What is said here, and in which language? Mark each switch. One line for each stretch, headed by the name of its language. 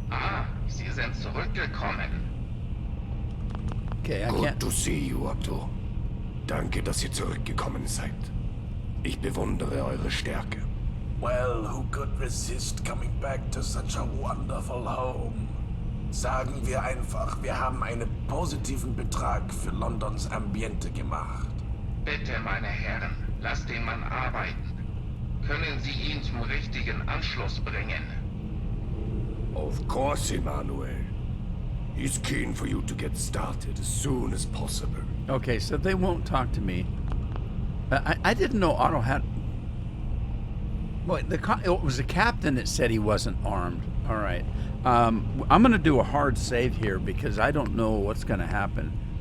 German: Ah, Sie sind zurückgekommen.
English: Okay, I Good can't. to see you, Otto.
German: Danke, dass ihr zurückgekommen seid. Ich bewundere eure Stärke.
English: Well, who could resist coming back to such a wonderful home?
German: Sagen wir einfach, wir haben einen positiven Betrag für Londons Ambiente gemacht. Bitte, meine Herren, lasst den Mann arbeiten. Können Sie ihn zum richtigen Anschluss bringen?
English: Of course, Emmanuel. He's keen for you to get started as soon as possible. Okay, so they won't talk to me. I didn't know Otto had. Well, it was the captain that said he wasn't armed. All right. I'm going to do a hard save here because I don't know what's going to happen.